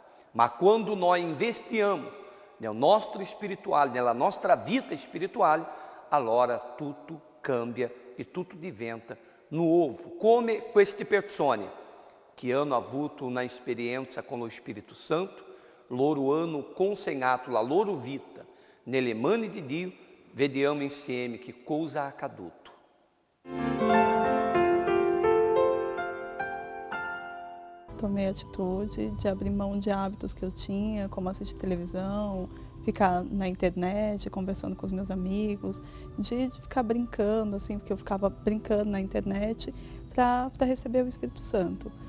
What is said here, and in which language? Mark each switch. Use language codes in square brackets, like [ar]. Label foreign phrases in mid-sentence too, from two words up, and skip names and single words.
[it] Ma quando noi investiamo nel nostro spirituale, nella nostra vita spirituale, allora tutto cambia e tutto diventa nuovo. Come queste persone che hanno avuto una esperienza con lo Spirito Santo, loro hanno consegnato la loro vita nelle mani di Dio, vediamo insieme che cosa è accaduto. [pt] Tomei a atitude de abrir mão de hábitos que eu tinha, como assistir televisão, ficar na internet, conversando com os meus amigos, de ficar brincando, assim, porque eu ficava brincando na internet para receber o Espírito Santo.